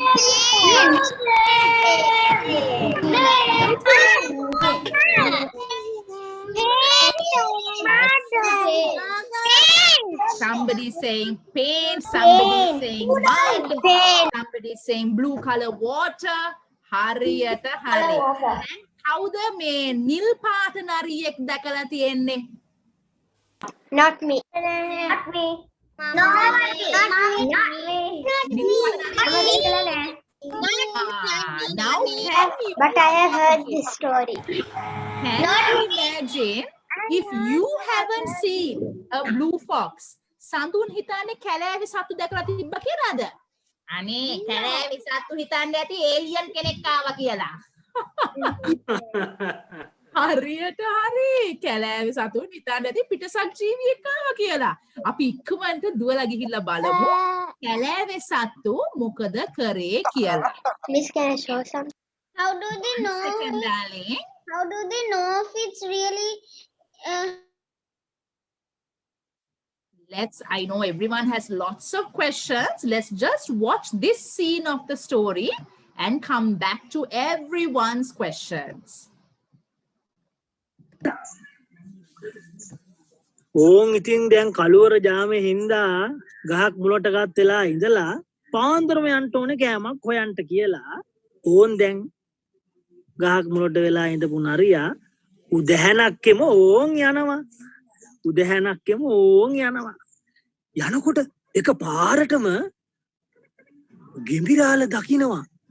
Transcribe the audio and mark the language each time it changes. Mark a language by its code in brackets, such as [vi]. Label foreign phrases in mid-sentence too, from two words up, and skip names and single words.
[en] Somebody saying paint, somebody saying mud, somebody saying blue color water. [si] හරියට හරි. Howද මේ නිල් පාට නරියෙක් දැකලා තියෙන්නේ? [en] Not me. Not me. Not me. Now can you, But I have heard this story. can you imagine if you haven't seen a blue fox? [si] සඳුන් හිතන්නේ කැලෑවේ සත්තු දැකලා තිබ්බ කියලාද? අනේ කැලෑවේ සත්තු හිතන්නේ ඇති ඒලියන් කෙනෙක් ආවා කියලා. හරියට හරි කැලෑවේ සතුන් හිතන්නේ ඇති පිටසක් ජීවියෙක් ආවා කියලා. අපි ඉක්මනට දුවලා ගිහිල්ලා බලමු කැලෑවේ සත්තු මොකද කරේ කියලා. [en] Miss, can I show some? How do they know? Second, darling. How do they know if it's really? I know everyone has lots of questions. Let's just watch this scene of the story and come back to everyone's questions. [si] ඕන් ඉතින් දැන් කළුවර ජාමේ හින්දා ගහක් මුලට ගත් වෙලා ඉඳලා පාන්දරම යන්න ඕනේ කෑමක් හොයන්න කියලා ඕන් දැන් ගහක් මුලට වෙලා ඉඳපු නරියා උදැහැනක්කෙම ඕන් යනවා යනකොට එක පාරටම ගෙම්බිරාල දකින්නවා